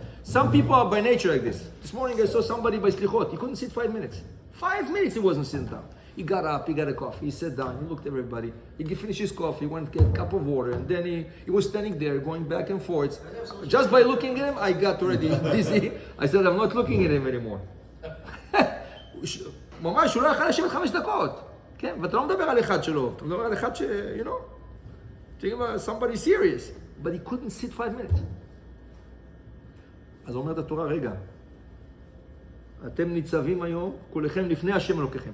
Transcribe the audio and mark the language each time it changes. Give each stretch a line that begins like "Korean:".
English: Some people are by nature like this. This morning I saw somebody by slichot. He couldn't sit 5 minutes. 5 minutes he wasn't sitting down. He got up, he got a coffee, he sat down, he looked at everybody. He finished his coffee, went to get a cup of water, and then he was standing there going back and forth. Just by looking at him, I got already dizzy. I said, I'm not looking at him anymore.
Hebrew: ממש, הוא לא יכול לשבת 5 דקות. כן, ואתה לא מדבר על אחד שלו, אתה מדבר על אחד ש...
English: you know, think about somebody serious, but he couldn't sit 5 minutes.
Hebrew: אז אומרת התורה, רגע, אתם ניצבים היום, כולכם לפני השם אלוקיכם.